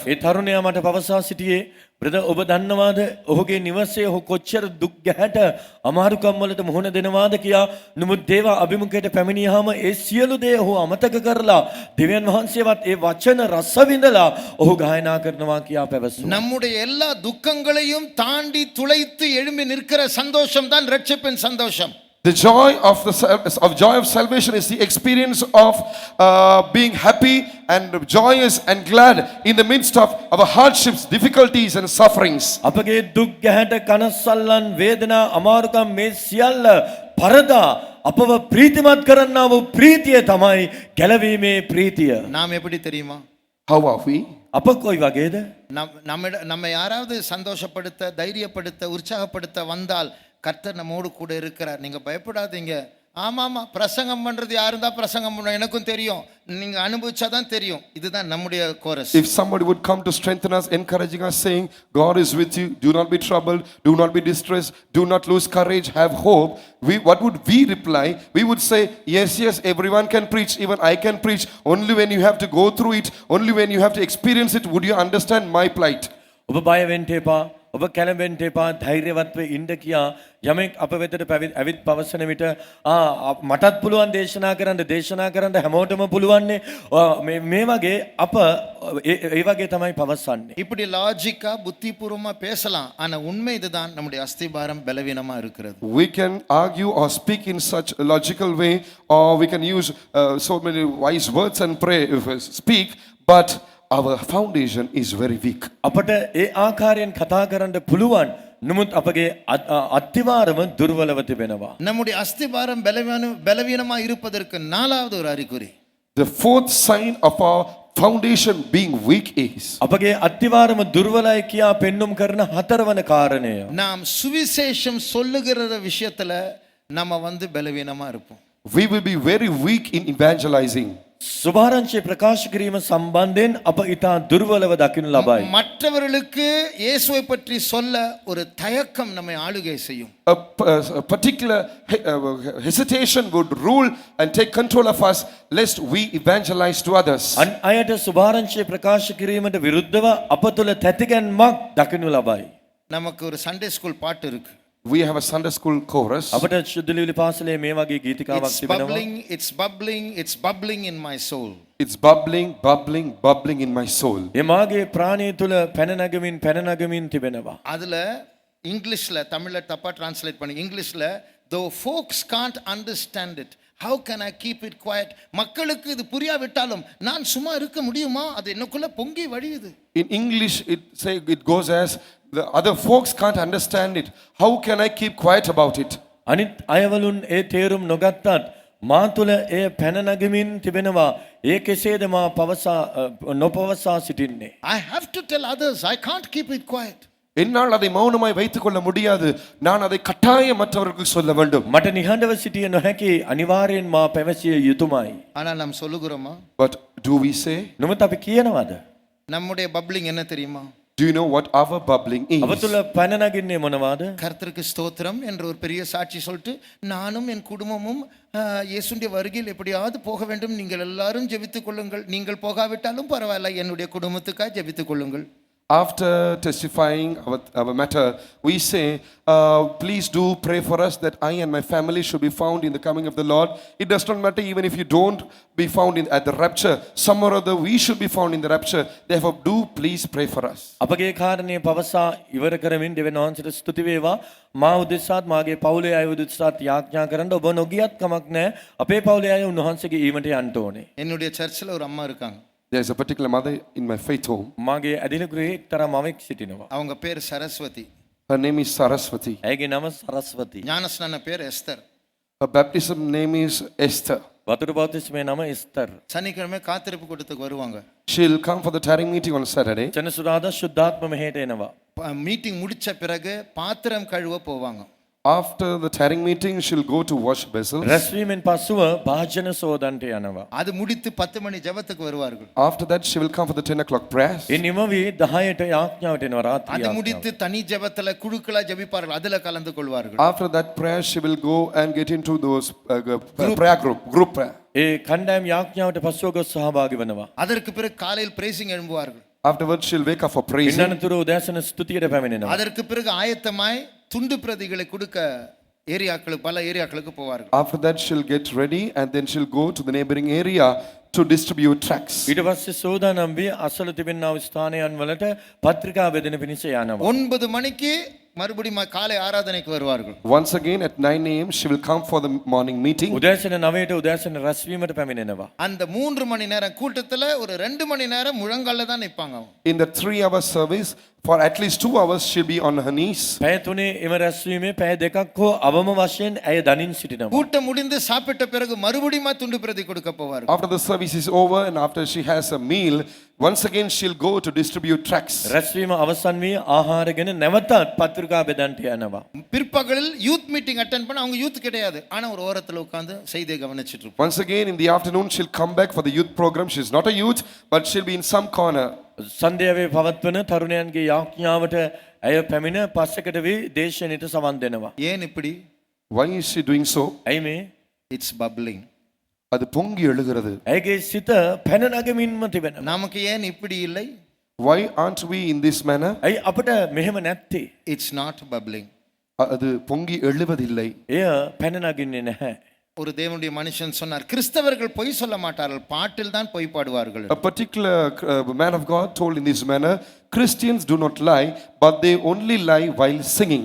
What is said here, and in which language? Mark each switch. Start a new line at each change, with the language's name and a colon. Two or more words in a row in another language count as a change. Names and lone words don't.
Sinhala: ඒ තරුණයා මට පවසා සිටියේ, බ්‍රදර් ඔබ දන්නවාද ඔහුගේ නිවසේ ඔහු කොච්චර දුක් ගැහැට අමාරුකම් වලට මුහුණ දෙනවාද කියා. නමුත් දේව අභිමුඛයට පැමිණියාම ඒ සියලු දේ ඔහු අමතක කරලා දෙවියන් වහන්සේවත් ඒ වචන රස විඳලා ඔහු ගායනා කරනවා කියා පැවසුවා.
Tamil: நம்முடைய எல்லா துக்கங்களையும் தாண்டி துளைத்து எழும்பி நிற்கிற சந்தோஷம் தான் ரட்சிப்பின் சந்தோஷம்.
English: The joy of salvation is the experience of being happy and joyous and glad in the midst of our hardships, difficulties and sufferings.
Sinhala: අපගේ දුක් ගැහැට කනස්සල්ලන් වේදනා අමාරුකම් මේ සියල්ල පරදා අපව ප්‍රීතිමත් කරන්නා වූ ප්‍රීතිය තමයි ගැලවීමේ ප්‍රීතිය.
Tamil: நாம் எப்படி தெரியுமா?
English: How are we?
Sinhala: අප කොයි වගේද?
Tamil: நம்ம யாராவது சந்தோஷப்படுத்த, தைரியப்படுத்த, உற்சாகப்படுத்த வந்தால் கர்த்தர் நம்மோடு கூட இருக்கிறார். நீங்க பயப்படாதீங்க. ஆமாமா, பிரசங்கம் பண்றது யாரும் தான் பிரசங்கம் பண்ணுவோம், எனக்கும் தெரியும், நீங்க அனுபவிச்சாதான் தெரியும். இதுதான் நம்முடைய கோரஸ்.
English: If somebody would come to strengthen us, encouraging us, saying, God is with you, do not be troubled, do not be distressed, do not lose courage, have hope, what would we reply? We would say, yes, everyone can preach, even I can preach. Only when you have to go through it, only when you have to experience it, would you understand my plight.
Sinhala: ඔබ බය වෙන්න එපා. ඔබ කැළඹෙන්න එපා. ධෛර්යවත්ව ඉන්න කියා යමෙක් අප වෙතට ඇවිත් පවසන විට මටත් පුළුවන් දේශනා කරන්න හැමෝටම පුළුවන්නේ මේ වගේ අප ඒ වගේ තමයි පවසන්නේ.
Tamil: இப்படி லாஜிக்கா புத்திபூர்வமா பேசலாம், ஆனா உண்மை இதுதான், நம்முடைய அஸ்திபாரம் பலவீனமா இருக்கிறது.
English: We can argue or speak in such a logical way, or we can use so many wise words and pray, speak, but our foundation is very weak.
Sinhala: අපට ඒ ආකාරයෙන් කතා කරන්න පුළුවන්. නමුත් අපගේ අත්තිවාරම දුර්වලව තිබෙනවා.
Tamil: நம்முடைய அஸ்திபாரம் பலவீனமா இருப்பதற்கு நாலாவது ஒரு அறிகுறி,
English: The fourth sign of our foundation being weak is
Sinhala: අපගේ අත්තිවාරම දුර්වලයි කියා පෙන්눔 කරන හතරවන කාරණය.
Tamil: நாம் சுவிசேஷம் சொல்லுகிற விஷயத்துல நம்ம பலவீனமா இருப்போம்.
English: we will be very weak in evangelizing.
Sinhala: සුභාරංචි ප්‍රකාශ කිරීම සම්බන්ධයෙන් අප ඊටා දුර්වලව දකින්න ලබයි.
Tamil: மற்றவர்களுக்கு இயேசுவை பற்றி சொல்ல ஒரு தயக்கம் நம்மை ஆளுகை செய்யும்.
English: A particular hesitation would rule and take control of us lest we evangelize to others.
Sinhala: අන් අයට සුභාරංචි ප්‍රකාශ කිරීමට විරුද්ධව අප තුළ තැතිගැන්මක් දකින්න ලබයි.
Tamil: நமக்கு ஒரு
English: Sunday school
Tamil: பாட்டு இருக்கு.
English: We have a Sunday school chorus.
Sinhala: අපට ශුද්ධලිවිලි පාසලේ මේ වගේ ගීතිකාවක්
English: It's
Sinhala: තිබෙනවා.
English: bubbling, it's bubbling, it's bubbling in my soul. It's bubbling, bubbling, bubbling in my soul.
Sinhala: ඒ මාගේ ප්‍රාණය තුළ පැන නගමින් තිබෙනවා.
Tamil: அதுல இங்கிலீஷ்ல, தமிழ்ல தப்பா டிரான்ஸ்லேட் பண்ணி, இங்கிலீஷ்ல
English: though folks can't understand it, how can I keep it quiet?
Tamil: மக்களுக்கு இது புரியாவிட்டாலும் நான் சும்மா இருக்க முடியுமா? அது எனக்குள்ள பொங்கி வழியுது.
English: In English it goes as, the other folks can't understand it, how can I keep quiet about it?
Sinhala: අනිත් අයවලුන් ඒ තේරුම් නොගත්තත් මා තුළ ඒ පැන නගමින් තිබෙනවා. ඒ කෙසේද මා නොපවසා සිටින්නේ.
English: I have to tell others, I can't keep it quiet.
Tamil: என்னால் அதை மௌனமாய் வைத்துக் கொள்ள முடியாது, நான் அதை கட்டாயம் மற்றவர்களுக்கு சொல்ல வேண்டும்.
Sinhala: මට නිහඬව සිටිය නොහැකි, අනිවාර්යෙන් මා පැවසිය යුතුමයි.
Tamil: ஆனா நாம் சொல்லுகிறோமா?
English: But do we say?
Sinhala: නමුත් අපි කියනවාද?
Tamil: நம்முடைய பப்ளிங் என்ன தெரியுமா?
English: Do you know what our bubbling is?
Sinhala: අප තුළ පැන නගින්නේ මොනවාද?
Tamil: கர்த்தருக்கு ஸ்தோத்திரம் என்ற ஒரு பெரிய சாட்சி சொல்லிட்டு நானும் என் குடும்பமும் இயேசுடைய வருகையில் எப்படியாவது போக வேண்டும், நீங்கள் எல்லாரும் ஜெபித்துக் கொள்ளுங்கள், நீங்கள் போகாவிட்டாலும் பரவாயில்லை, என்னுடைய குடும்பத்துக்காக ஜெபித்துக் கொள்ளுங்கள்.
English: After testifying our matter, we say, please do pray for us that I and my family should be found in the coming of the Lord. It does not matter even if you don't be found at the rapture. Some or other we should be found in the rapture. Therefore, do please pray for us.
Sinhala: අපගේ කාරණේ පවසා ඉවර කරමින් දෙවියන් වහන්සේට ස්තුති වේවා. මා උදෙසාත් මාගේ පවුලේ අය උදෙසාත් යාඥා කරන්න ඔබ නොගියත් කමක් නැහැ. අපේ පවුලේ අය උන්වහන්සේගේ ඊමට යන්න ඕනේ.
Tamil: என்னுடைய சர்ச்சில் ஒரு அம்மா இருக்காங்க.
English: There is a particular mother in my faith home.
Sinhala: මාගේ ඇදින ගෘහයේ එක්තරා මවෙක් සිටිනවා.
Tamil: அவங்க பேர் சரஸ்வதி.
English: Her name is Saraswati.
Sinhala: ඇයගේ නම සරස්වති.
Tamil: ஞானஸ்நான பேர் எஸ்தர்.
English: Her baptism name is Esther.
Sinhala: වතුරු බෞතිස්මේ නම එස්තර්.
Tamil: சனிக்கிழமை காத்திருப்பு கூட்டத்துக்கு வருவாங்க.
English: She'll come for the tarrying meeting on Saturday.
Sinhala: සෙනසුරාදා ශුද්ධාත්ම මෙහෙට එනවා.
Tamil: மீட்டிங் முடிச்ச பிறகு பாத்திரம் கழுவ போவாங்க.
English: After the tarrying meeting, she'll go to wash vessels.
Sinhala: රැස්වීමෙන් පසුව භාජන සෝදන්ට යනවා.
Tamil: அது முடித்து 10 மணி ஜெபத்துக்கு வருவார்கள்.
English: After that, she will come for the 10 o'clock prayers.
Sinhala: ඒ නිමවි 10ට යාඥාවට එනවා රාත්‍රී.
Tamil: அது முடித்து தனி ஜெபத்துல குழுக்களா ஜெபிப்பார்கள், அதுல கலந்து கொள்வார்கள்.
English: After that prayer, she will go and get into those prayer group prayer.
Sinhala: ඒ කණ්ඩායම් යාඥාවට පසුව ගොස් සහභාගී වෙනවා.
Tamil: அதற்கு பிறகு காலையில் பிரேசிங் எழும்புவார்கள்.
English: Afterwards, she'll wake up for praising.
Sinhala: ඉන්නතුරු උදෑසන ස්තුතියට පැමිණෙනවා.
Tamil: அதற்கு பிறகு ஆயத்தமாய் துண்டு பிரதிகளை கொடுக்க ஏரியாக்களுக்கு, பல ஏரியாக்களுக்கு போவார்கள்.
English: After that, she'll get ready and then she'll go to the neighboring area to distribute tracts.
Sinhala: ඊට පස්සේ සෝදානම් වී අසල තිබෙනා වූ ස්ථානයන් වලට පත්‍රිකා බෙදෙන පිණිස යනවා.
Tamil: 9 மணிக்கு மறுபடியும் காலை ஆராதனைக்கு வருவார்கள்.
English: Once again at 9 a.m. she will come for the morning meeting.
Sinhala: උදෑසන 9ට උදෑසන රැස්වීමට පැමිණෙනවා.
Tamil: அந்த 3 மணி நேரம் கூட்டத்துல ஒரு 2 மணி நேரம் முழங்கால்ல தான் நிப்பாங்க.
English: In the 3-hour service, for at least 2 hours she'll be on her knees.
Sinhala: පැය 3 එම රැස්වීමේ පැය දෙකක් හෝ අවම වශයෙන් ඇය දනින් සිටිනවා.
Tamil: கூட்டம் முடிந்து சாப்பிட்ட பிறகு மறுபடியும் துண்டு பிரதி கொடுக்க போவார்கள்.
English: After the service is over and after she has a meal, once again she'll go to distribute tracts.
Sinhala: රැස්වීම අවසන් වී ආහාරගෙන නැවතත් පත්‍රිකා බෙදන්ට යනවා.
Tamil: பிற்பகலில்
English: youth meeting attend
Tamil: பண்ண அவங்க யூத் கிடையாது. ஆனா ஒரு ஓரத்துல உட்கார்ந்து செய்தியை கவனிச்சிட்டு இருப்பாங்க.
English: Once again in the afternoon she'll come back for the youth program. She's not a youth, but she'll be in some corner.
Sinhala: සන්ධ්‍යාවේ පවත්වන තරුණයන්ගේ යාඥාවට ඇය පැමිණ පස්සකට වී දේශනෙට සවන් දෙනවා.
Tamil: ஏன் இப்படி?
English: Why is she doing so?
Sinhala: ඇයි මේ?
English: It's bubbling.
Tamil: அது பொங்கி எழுகிறது.
Sinhala: ඇයගේ සිත පැන නගමින්ම තිබෙනවා.
Tamil: நமக்கு ஏன் இப்படி இல்லை?
English: Why aren't we in this manner?
Sinhala: ඇයි අපට මෙහෙම නැත්තේ?
English: It's not bubbling.
Tamil: அது பொங்கி எழுவதில்லை.
Sinhala: එය පැන නගින්නේ නැහැ.
Tamil: ஒரு தேவனுடைய மனுஷன் சொன்னார், கிறிஸ்தவர்கள் பொய் சொல்ல மாட்டார்கள், பாட்டில் தான் பொய் பாடுவார்கள்.
English: A particular man of God told in this manner, Christians do not lie, but they only lie while singing.